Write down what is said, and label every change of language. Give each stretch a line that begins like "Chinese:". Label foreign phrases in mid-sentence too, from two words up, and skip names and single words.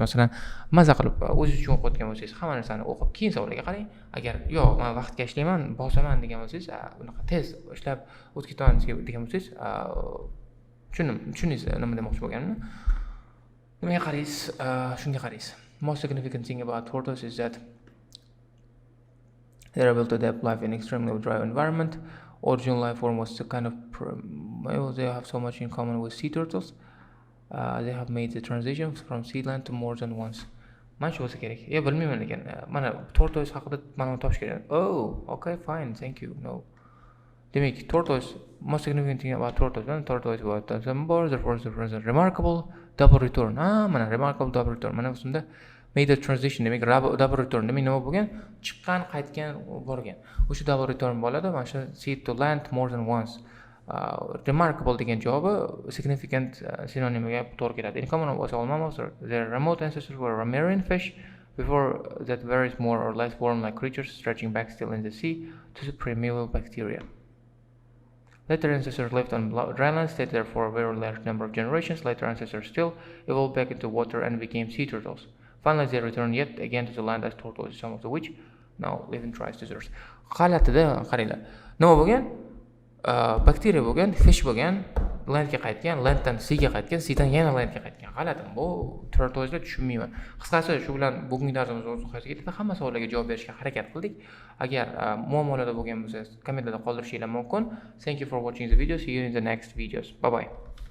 Uzbek: Masalan, maza qilib o'zingiz uchun o'qiyotgan bo'lsangiz, hamma narsani o'qib, keyin savolga qarang. Agar yo'q, men vaqtga ishlayman, bosaman degan bo'lsangiz, unaqa tez ishlab o'tib ketaman degan bo'lsangiz, tushundingiz nima demoqchi bo'lganimni? Nimaga qaraysiz? Shunga qaraysiz.
English: Most significant thing about tortoise is that they are able to adapt life in extremely dry environment. Original life form was the kind of they have so much in common with sea turtles. They have made the transition from sea land to more than once.
Uzbek: Mana shu bo'lsa kerak. Bilmayman lekin mana tortoise haqida ma'lumot topish kerak.
English: Oh, okay, fine, thank you. No. Demak, tortoise, most significant thing about tortoise, tortoise was the remarkable double return. Mana remarkable double return.
Uzbek: Mana bunda
English: made a transition,
Uzbek: demak
English: double return.
Uzbek: Demak nima bo'lgan? Chiqqan, qaytgan, borgan. O'sha
English: double return
Uzbek: bo'ladi. Mana shu
English: sea to land more than once.
Uzbek: Remarkable degan javobi significant synonymiga to'g'ri keladi.
English: In common was all mammals. Their remote ancestors were marine fish. Before that, various more or less worm-like creatures stretching back still in the sea to the primeval bacteria. Later ancestors lived on dry land, stayed there for a very large number of generations. Later ancestors still evolved back into water and became sea turtles. Finally, they returned yet again to the land as tortoises, some of which now live in dry deserts.
Uzbek: G'alatida qaranglar. Nima bo'lgan? Bakteriya bo'lgan, fish bo'lgan, landga qaytgan,
English: landdan seaga
Uzbek: qaytgan, seadan yana landga qaytgan. G'alati. Bu tortoiselar tushunmayman. Qisqasi shu bilan bugungi darsimiz o'zgarib ketdi. Hamma savollarga javob berishga harakat qildik. Agar muammolarda bo'lgan bo'lsa, kommentlarda qoldirishinglar mumkin.
English: Thank you for watching the video. See you in the next videos. Bye bye.